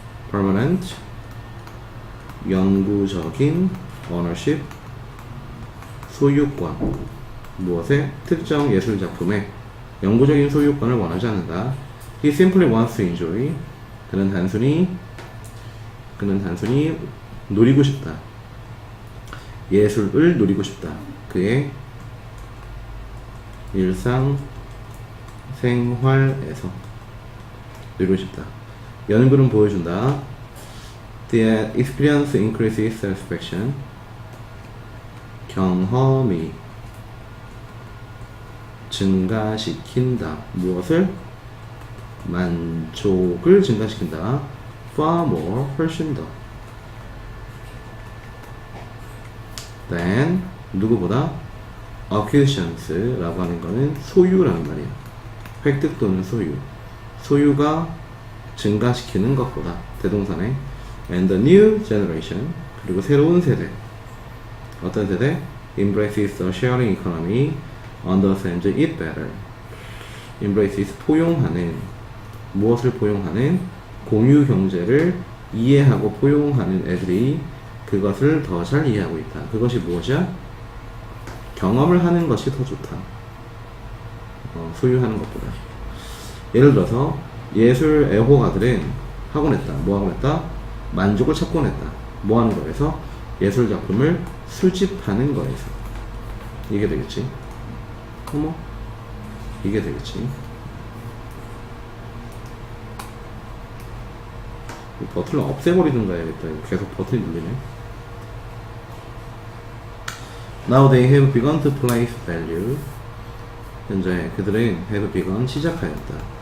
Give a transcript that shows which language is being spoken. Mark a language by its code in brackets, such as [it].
[ko] permanent 영구적인 ownership 소유권. 무엇에? 특정 예술작품에 영구적인 소유권을 원하지 않는다. [en] He simply wants to enjoy [ko] 그는 단순히 누리고 싶다. 예술을 누리고 싶다. 그의 일상 생활에서 누리고 싶다. 연구는 보여준다. [en] The experience increases satisfaction [ko] 경험이 증가시킨다. 무엇을? 만족을 증가시킨다. far more 훨씬 더. then 누구보다 acquisitions 라고 하는 거는 소유라는 말이에요. 획득 또는 소유. 소유가 증가시키는 것보다. 대동사네. [en] and the new generation [ko] 그리고 새로운 세대. 어떤 세대? [en] embraces the sharing economy understands it better. [ko] embraces 포용하는. 무엇을 포용하는? 공유 경제를 이해하고 포용하는 애들이 그것을 더 잘 이해하고 있다. 그것이 무엇이야? 경험을 하는 것이 더 좋다. 소유하는 것보다. 예를 들어서 예술 애호가들은 하곤 했다. 뭐 하곤 했다? 만족을 찾곤 했다. 뭐 하는 거에서? 예술 작품을 수집하는 거에서. 이게 되겠지. 어머? 이게 되겠지. 버튼을 없애버리든가 해야겠다. 계속 버튼이 눌리네. [en] Now they have begun to place value. [ko] 현재 그들은 [en] have begun [ko] 시작하였다.